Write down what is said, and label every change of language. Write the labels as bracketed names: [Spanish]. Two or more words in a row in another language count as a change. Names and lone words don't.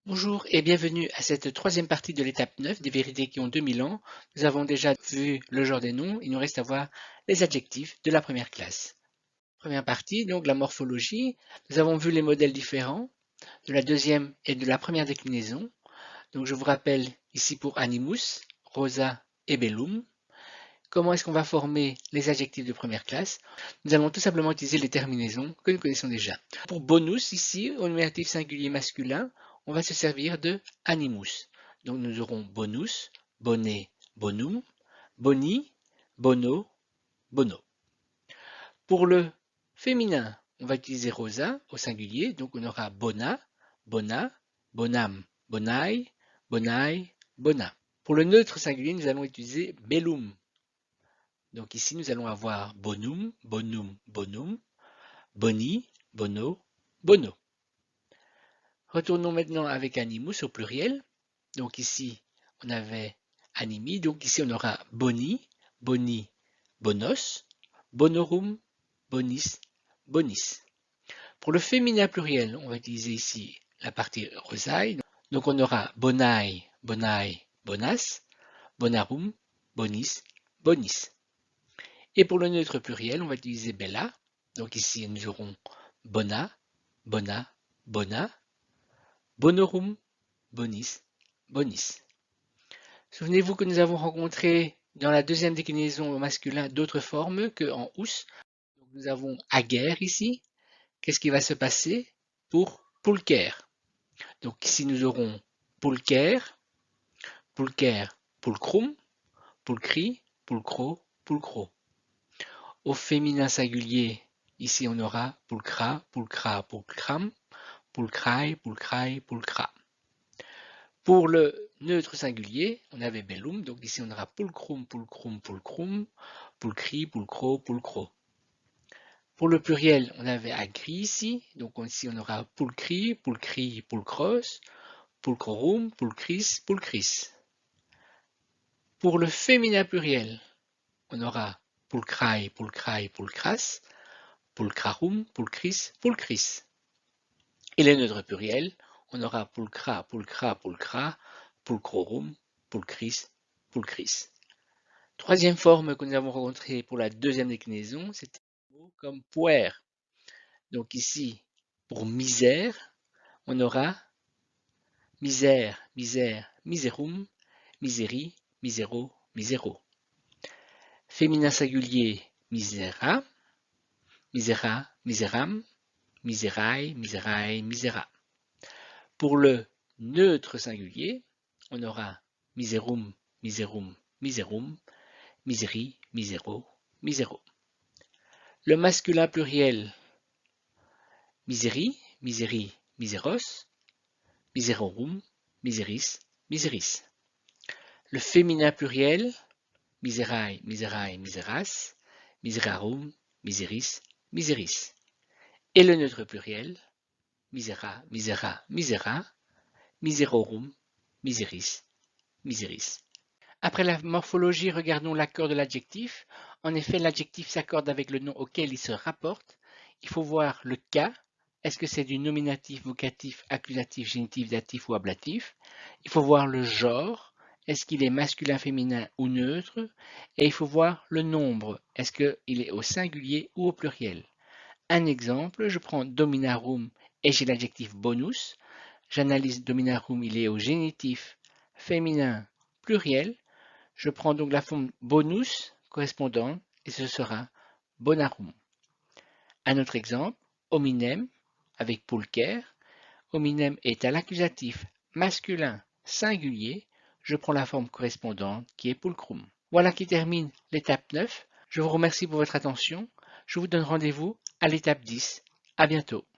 [French] Bonjour et bienvenue à cette troisième partie de l'étape 9 des vérités qui ont 2000 ans. Nous avons déjà vu le genre des noms, il nous reste à voir les adjectifs de la première classe. Première partie, donc la morphologie. Nous avons vu les modèles différents de la deuxième et de la première déclinaison. Donc je vous rappelle ici pour animus, rosa et bellum. Comment est-ce qu'on va former les adjectifs de première classe? Nous allons tout simplement utiliser les terminaisons que nous connaissons déjà. Pour bonus, ici, au nominatif singulier masculin, on va se servir de animus. Donc nous aurons [Latin] bonus, bonnet, bonum, boni, bono, bono. [French] Pour le féminin, on va utiliser rosa au singulier, donc on aura [Latin] bona, bona, bonam, bonai, bonai, bona. [French] Pour le neutre singulier, nous allons utiliser bellum. Donc ici, nous allons avoir [Latin] bonum, bonum, bonum, boni, bono, bono. [French] Retournons maintenant avec animus au pluriel. Donc ici, on avait animi. Donc ici, on aura [Latin] boni, boni, bonos, bonorum, bonis, bonis. [French] Pour le féminin pluriel, on va utiliser ici la partie rosaille. Donc on aura [Latin] bonai, bonai, bonas, [French] bonarum, bonis, bonis. Et pour le neutre pluriel, on va utiliser bella. Donc ici, nous aurons [Latin] bona, bona, bona, bonorum, bonis, bonis. [French] Souvenez-vous que nous avons rencontré dans la deuxième déclinaison au masculin d'autres formes que en ous. Donc nous avons aguerre ici. Qu'est-ce qui va se passer pour pulcher? Donc ici, nous aurons [Latin] pulcher, pulcher, pulcrum, pulcri, pulcro, pulcro. [French] Au féminin singulier, ici on aura [Latin] pulcra, pulcra, pulcram, pulcrae, pulcrae, pulcra. [French] Pour le neutre singulier, on avait bellum, donc ici on aura [Latin] pulcrum, pulcrum, pulcrum, pulcri, pulcro, pulcro. [French] Pour le pluriel, on avait agri ici, donc ici on aura [Latin] pulcri, pulcri, pulcros, pulcrorum, pulcris, pulcris. [French] Pour le féminin pluriel, on aura [Latin] pulcrae, pulcrae, pulcras, pulcrarum, pulcris, pulcris. [French] Et les neutres pluriels, on aura [Latin] pulcra, pulcra, pulcra, pulcrorum, pulcris, pulcris. [French] Troisième forme que nous avons rencontrée pour la deuxième déclinaison, c'était un mot comme puer. Donc ici, pour misère, on aura [Latin] misère, misère, miserum, miseri, misero, misero. [French] Féminin singulier, [Latin] misera, misera, miseram, miserae, miserae, misera. [French] Pour le neutre singulier, on aura miserum, miserum, miserum, miseri, misero, misero. Le masculin pluriel, [Latin] miseri, miseri, miseros, miserorum, miseris, miseris. [French] Le féminin pluriel, [Latin] miserae, miserae, miseras, miserarum, miseris, miseris. [French] Et le neutre pluriel, [Latin] misera, misera, misera, miserorum, miseris, miseris. [French] Après la morphologie, regardons l'accord de l'adjectif. En effet, l'adjectif s'accorde avec le nom auquel il se rapporte. Il faut voir le cas. Est-ce que c'est du nominatif, vocatif, accusatif, génitif, datif ou ablatif? Il faut voir le genre. Est-ce qu'il est masculin, féminin ou neutre? Et il faut voir le nombre. Est-ce qu'il est au singulier ou au pluriel? Un exemple, je prends dominarum et j'ai l'adjectif bonus. J'analyse dominarum, il est au génitif féminin pluriel. Je prends donc la forme bonus correspondante et ce sera bonarum. Un autre exemple, hominem avec pulcher. Hominem est à l'accusatif masculin singulier. Je prends la forme correspondante qui est pulcrum. Voilà qui termine l'étape 9. Je vous remercie pour votre attention. Je vous donne rendez-vous à l'étape 10. À bientôt.